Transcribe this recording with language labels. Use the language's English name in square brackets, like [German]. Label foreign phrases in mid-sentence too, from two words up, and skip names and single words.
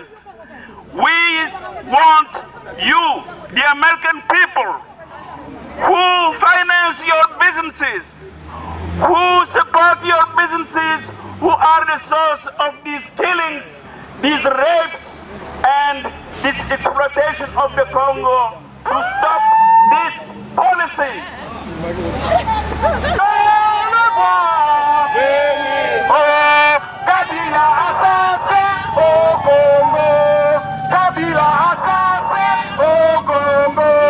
[English] We want you, the American people, who finance your businesses, who support your businesses, who are the source of these killings, these rapes, and this exploitation of the Congo, to stop this policy. [French] Kabila assassin au Congo, Kabila assassin au Congo.